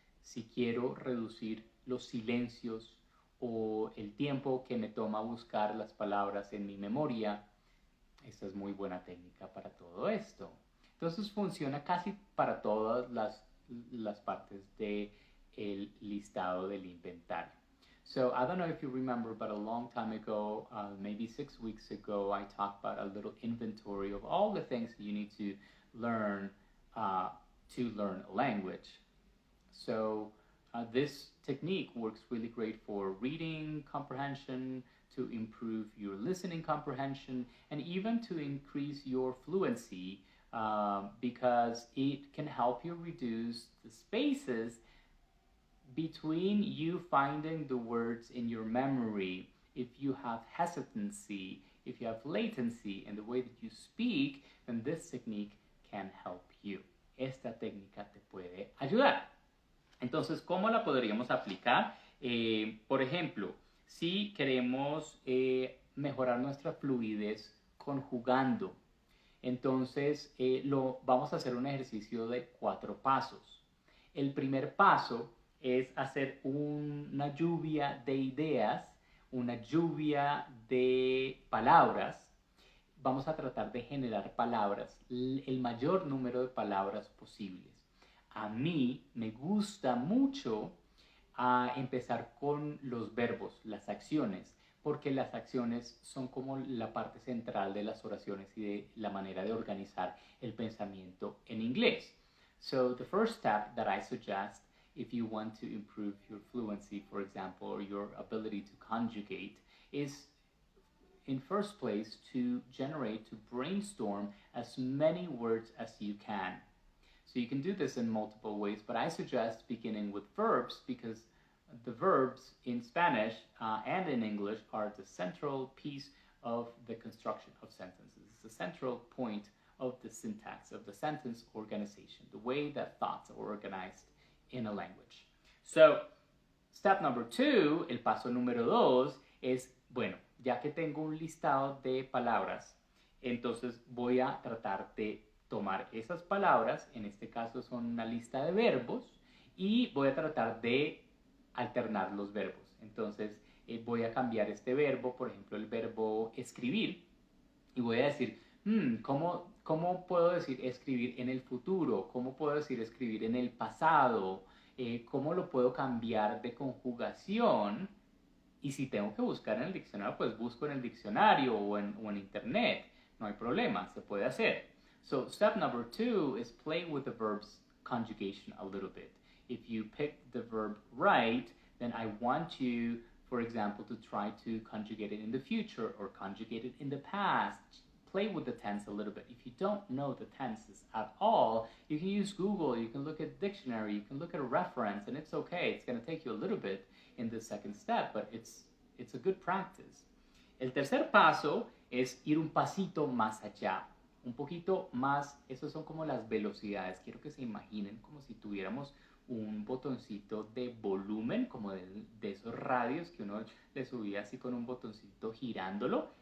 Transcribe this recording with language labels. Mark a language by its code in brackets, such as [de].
[es] Si quiero reducir los silencios o el tiempo que me toma buscar las palabras en mi memoria, esta es muy buena técnica para todo esto. Entonces funciona casi para todas las partes del listado del inventario. [en] So I don't know if you remember, but a long time ago, maybe 6 weeks ago, I talked about a little inventory of all the things that you need to learn a language. So this technique works really great for reading comprehension, to improve your listening comprehension, and even to increase your fluency, because it can help you reduce the spaces between you finding the words in your memory. If you have hesitancy, if you have latency in the way that you speak, then this technique can help you. [es] Esta técnica te puede ayudar. Entonces, ¿cómo la podríamos aplicar? Por ejemplo, si queremos mejorar nuestra fluidez conjugando, entonces vamos a hacer un ejercicio de 4 pasos. El primer paso es hacer una lluvia de ideas, una lluvia de palabras. Vamos a tratar de generar palabras, el mayor número de palabras posibles. A mí me gusta mucho empezar con los verbos, las acciones, porque las acciones son como la parte central de las oraciones y de la manera de organizar el pensamiento en inglés. [en] So the first step that I suggest, if you want to improve your fluency, for example, or your ability to conjugate, is in first place to brainstorm as many words as you can. So you can do this in multiple ways, but I suggest beginning with verbs, because the verbs in Spanish and in English are the central piece of the construction of sentences. It's the central point of the syntax, of the sentence organization, the way that thoughts are organized in a language. So, step number 2, [es] el paso número 2, es, bueno, ya que tengo un listado de palabras, entonces voy a tratar de tomar esas palabras, en este caso son una lista de verbos, y voy a tratar de alternar los verbos. Entonces voy a cambiar este verbo, por ejemplo el verbo escribir, y voy a decir, ¿cómo puedo decir escribir en el futuro? ¿Cómo puedo decir escribir en el pasado? ¿Cómo lo puedo cambiar de conjugación? Y si tengo que buscar en el diccionario, pues busco en el diccionario o en internet. No hay problema, se puede hacer. [en] So step number 2 is play with the verb's conjugation a little bit. If you pick the verb right, then I want you, for example, to try to conjugate it in the future or conjugate it in the past. play with the tense a little bit. If you don't know the tenses at all, you can use Google, you can look at dictionary, you can look at a reference, and it's okay. It's going to take you a little bit in the second step, but it's a good practice. [es] El tercer paso es ir un pasito más allá, un poquito más. Esos son como las velocidades. Quiero que se imaginen como si tuviéramos un botoncito de volumen, como de esos radios que uno le subía así con un botoncito girándolo.